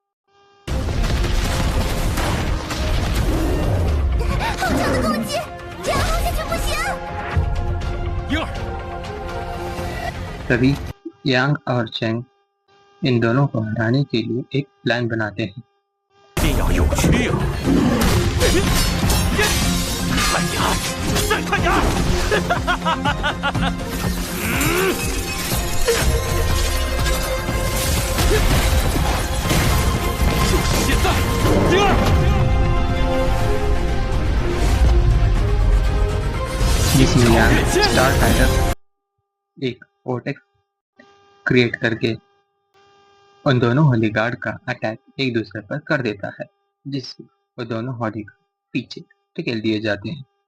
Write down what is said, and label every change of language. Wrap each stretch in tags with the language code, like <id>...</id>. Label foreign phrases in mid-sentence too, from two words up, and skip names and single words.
<hi>तभी यांग और चेंग इन दोनों को हराने के लिए एक प्लान बनाते हैं।</hi> <zh>定要有趣啊！看牙，再看牙！就是现在！第二，</zh> <hi>जिसमें यांग</hi> <en>star fighter</en> <hi>एक ओटेक्स क्रिएट करके उन दोनों</hi> <en>holy guard</en> <hi>का अटैक एक दूसरे पर कर देता है, जिससे वो दोनों</hi> <en>holy guard</en> <hi>पीछे धकेल दिए जाते हैं।</hi>